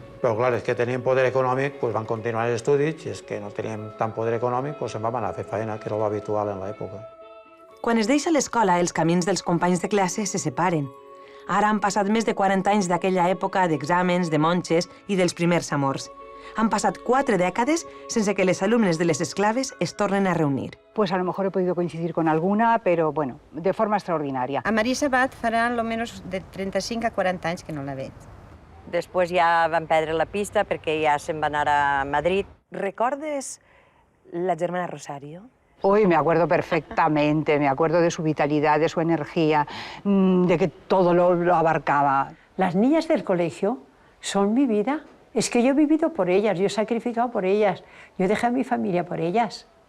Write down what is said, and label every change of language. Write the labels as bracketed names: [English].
[Catalan] Però clar, és que tenien poder econòmic, doncs van continuar els estudis, i és que no teníem tant poder econòmic, doncs se'n vam anar a fer feina, que era l'habitual en l'època. Quan es deixa l'escola, els camins dels companys de classe se separen. Ara han passat més de 40 anys d'aquella època d'exàmens, de monges i dels primers amors. Han passat 4 dècades sense que les alumnes de les esclaves es tornen a reunir. [Spanish] Pues a lo mejor he podido coincidir con alguna, pero bueno, de forma extraordinaria. [Catalan] A Marisa Abad farà almenys de 35 a 40 anys que no la veig. Després ja van perdre la pista perquè ja se'n va anar a Madrid. ¿Recordes la germana Rosario? [Spanish] Hoy me acuerdo perfectamente, me acuerdo de su vitalidad, de su energía, de que todo lo abarcaba. Las niñas del colegio son mi vida. Es que yo he vivido por ellas, yo he sacrificado por ellas, yo dejé a mi familia por ellas.